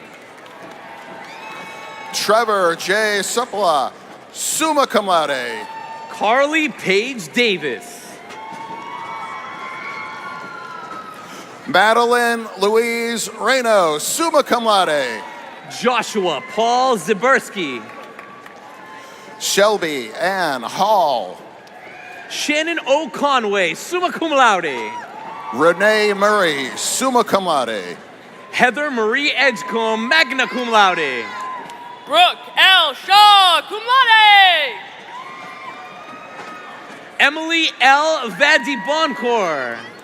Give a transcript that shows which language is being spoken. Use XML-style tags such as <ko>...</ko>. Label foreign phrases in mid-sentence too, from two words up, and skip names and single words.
<en>Trevor J. Supla,</en> <la>summa cum laude.</la> <en>Carly Page Davis. Madeline Louise Reno,</en> <la>summa cum laude.</la> <en>Joshua Paul Zabersky. Shelby Ann Hall. Shannon O. Conway,</en> <la>summa cum laude.</la> <en>Renee Murray,</en> <la>summa cum laude.</la> <en>Heather Marie Edgecombe,</en> <la>magna cum laude.</la> <en>Brooke L. Shaw,</en> <la>cum laude.</la> <en>Emily L. Vadi Boncourt.</en>